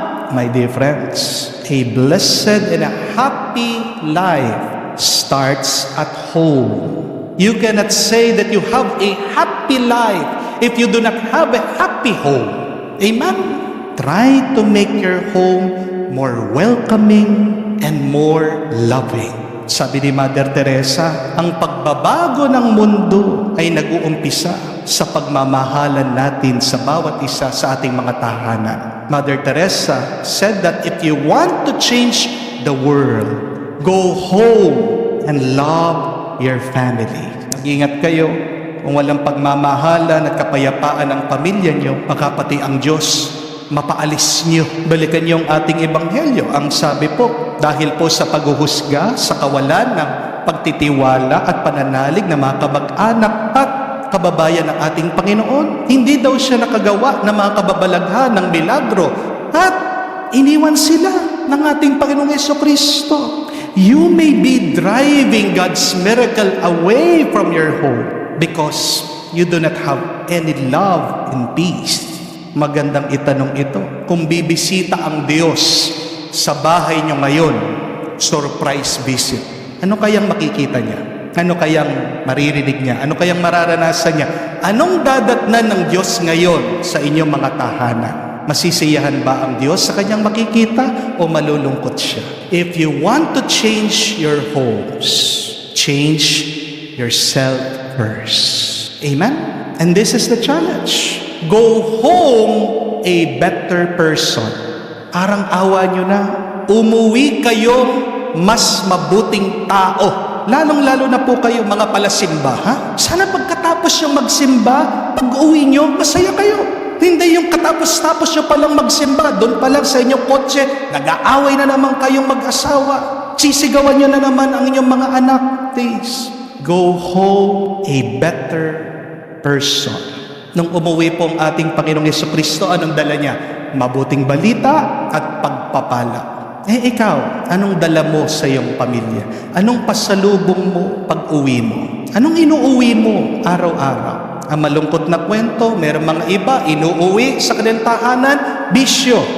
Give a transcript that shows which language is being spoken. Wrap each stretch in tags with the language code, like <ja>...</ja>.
<en>My dear friends, a blessed and a happy life starts at home. You cannot say that you have a happy life if you do not have a happy home. Amen? Try to make your home more welcoming and more loving.</en> <tl>Sabi ni Mother Teresa, ang pagbabago ng mundo ay nag-uumpisa sa pagmamahalan natin sa bawat isa sa ating mga tahanan.</tl> <en>Mother Teresa said that if you want to change the world, go home and love your family.</en> <tl>Mag-ingat kayo kung walang pagmamahalan at kapayapaan ng pamilya nyo, baka pati ang Diyos mapaalis nyo. Balikan nyo ang ating ebanghelyo. Ang sabi po, dahil po sa paghuhusga, sa kawalan ng pagtitiwala at pananalig ng mga kamag-anak at kababayan ng ating Panginoon, hindi daw siya nakagawa ng mga kababalaghan ng milagro at iniwan sila ng ating Panginoong Jesucristo.</tl> <en>You may be driving God's miracle away from your home because you do not have any love and peace.</en> <tl>Magandang itanong ito. Kung bibisita ang Diyos sa bahay niyo ngayon, surprise visit, ano kayang makikita niya? Ano kayang maririnig niya? Ano kayang mararanasan niya? Anong dadatnan ng Diyos ngayon sa inyong mga tahanan? Masisiyahan ba ang Diyos sa kanyang makikita o malulungkot siya?</tl> <en>If you want to change your homes, change yourself first. Amen? And this is the challenge. Go home a better person.</en> <tl>Arang-awa nyo na. Umuwi kayong mas mabuting tao. Lalong-lalo na po kayo mga palasimba, ha? Sana pagkatapos yung magsimba, pag-uwi nyo, masaya kayo. Hindi yung katapos-tapos nyo palang magsimba, doon pa lang sa inyong kotse, nag-aaway na naman kayong mag-asawa. Sisigawan nyo na naman ang inyong mga anak.</tl> <en>Please, go home a better person.</en> <tl>Nung umuwi po ang ating Panginoong Jesucristo, anong dala niya? Mabuting balita at pagpapala. Ikaw, anong dala mo sa iyong pamilya? Anong pasalubong mo pag-uwi mo? Anong inuuwi mo araw-araw? Ang malungkot na kwento, mayroong mga iba, inuuwi sa kanilang tahanan, bisyo.</tl>